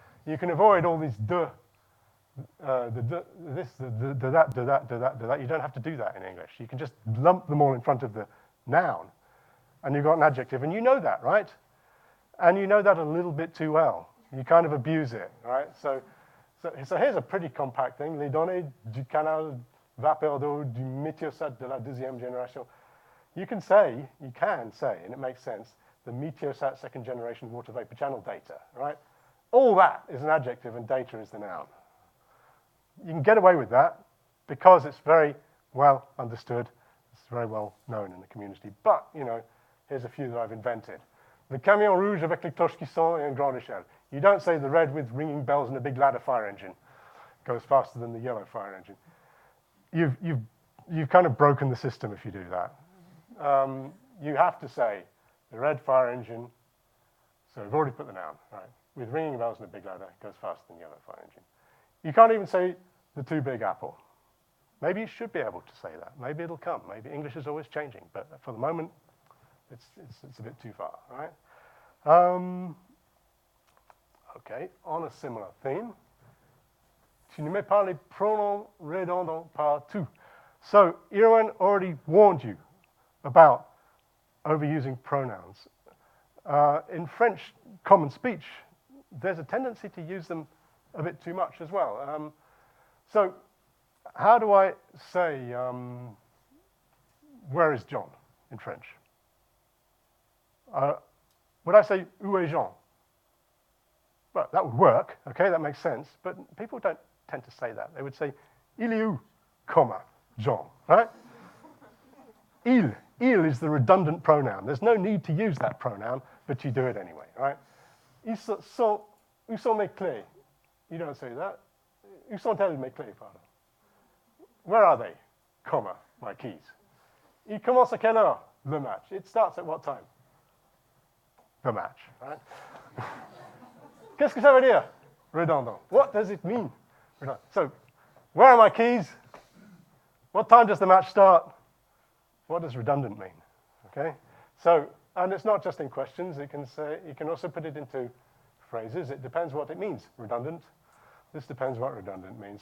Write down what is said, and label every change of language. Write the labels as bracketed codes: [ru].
[en] You can avoid all these this, the that. You don't have to do that in English. You can just lump them all in front of the noun, and you've got an adjective, and you know that, right? And you know that a little bit too well. You kind of abuse it, right? So here's a pretty compact thing. [fr] Les données du canal vapeur d'eau du météosat de la deuxième génération. [en] You can say, and it makes sense, the meteosat second generation water vapor channel data, right? All that is an adjective and data is the noun. You can get away with that because it's very well understood. It's very well known in the community. But, you know, here's a few that I've invented. [fr] Le camion rouge avec les cloches qui sont et une grande échelle. [en] You don't say the red with ringing bells and a big ladder fire engine. Goes faster than the yellow fire engine. You've kind of broken the system if you do that. You have to say the red fire engine. So we've already put the noun, right? With ringing bells and a big ladder, goes faster than yellow fire engine. You can't even say the two big apple. Maybe you should be able to say that. Maybe it'll come. Maybe English is always changing. But for the moment, it's a bit too far, right? Okay, on a similar theme. [fr] Tu ne mets pas les pronoms redondants partout. [en] So Irwin already warned you about overusing pronouns. In French common speech, there's a tendency to use them a bit too much as well. So how do I say, where is John in French? Would I say, [fr] où est Jean? [en] Well, that would work, okay, that makes sense, but people don't tend to say that. They would say, [fr] il est où, [en] comma, Jean, right? Il is the redundant pronoun. There's no need to use that pronoun, but you do it anyway, right? [fr] Où sont mes clés? [en] You don't say that. [fr] Où sont-elles mes clés, pardon? [en] Where are they, comma, my keys? [fr] Il commence à quelle heure, le match? [en] It starts at what time? The match, right? [fr] Qu'est-ce que ça veut dire? [en] Redondant. What does it mean? Redondant. So, where are my keys? What time does the match start? What does redundant mean? Okay? So, and it's not just in questions. You can also put it into phrases. It depends what it means, redundant. This depends what redundant means.